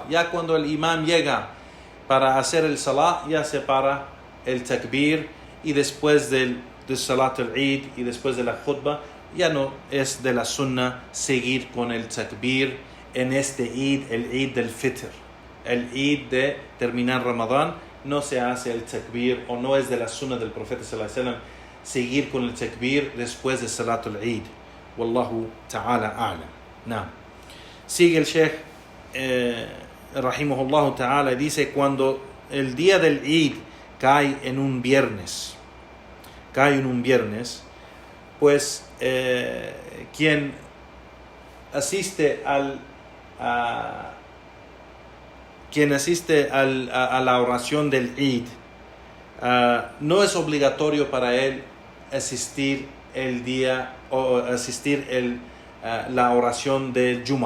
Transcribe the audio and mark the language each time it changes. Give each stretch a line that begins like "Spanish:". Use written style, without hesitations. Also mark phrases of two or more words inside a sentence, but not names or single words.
Spanish: Ya cuando el imam llega para hacer el salah, ya se para el takbir, y después del
Arabic: صلاة العيد
Spanish: y después de la khutbah, ya no es de la sunna seguir con el takbir en este Eid, el Eid del Fitr. El Eid de terminar Ramadán, no se hace el takbir, o no es de la sunna del profeta
Arabic: صلى الله عليه وسلم
Spanish: seguir con el takbir después de
Arabic: صلاة العيد. والله تعالى أعلم نعم.
Spanish: Sigue el Sheikh
Arabic: رحمه الله تعالى,
Spanish: dice: cuando el día del Eid cae en un viernes, cae en un viernes, pues quien asiste a la oración del Eid, no es obligatorio para él asistir el día o asistir la oración del Juma.